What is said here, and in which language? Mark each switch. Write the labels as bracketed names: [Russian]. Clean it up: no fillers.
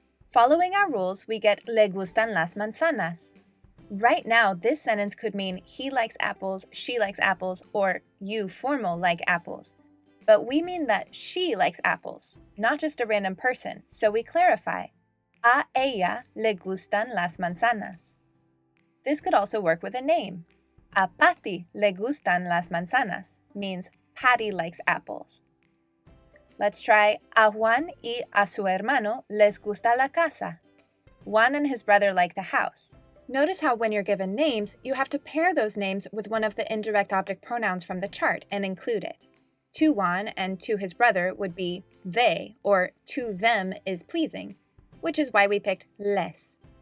[English] Following our rules, we get [Spanish] le gustan las manzanas. [English] Right now, this sentence could mean he likes apples, she likes apples, or you formal like apples. But we mean that she likes apples, not just a random person, so we clarify. [Spanish] A ella le gustan las manzanas. [English] This could also work with a name. [Spanish] A Patty le gustan las manzanas [English] means Patty likes apples. Let's try [Spanish] a Juan y a su hermano les gusta la casa. [English] Juan and his brother like the house. Notice how when you're given names, you have to pair those names with one of the indirect object pronouns from the chart and include it. To Juan and to his brother would be they, or to them is pleasing, which is why we picked les.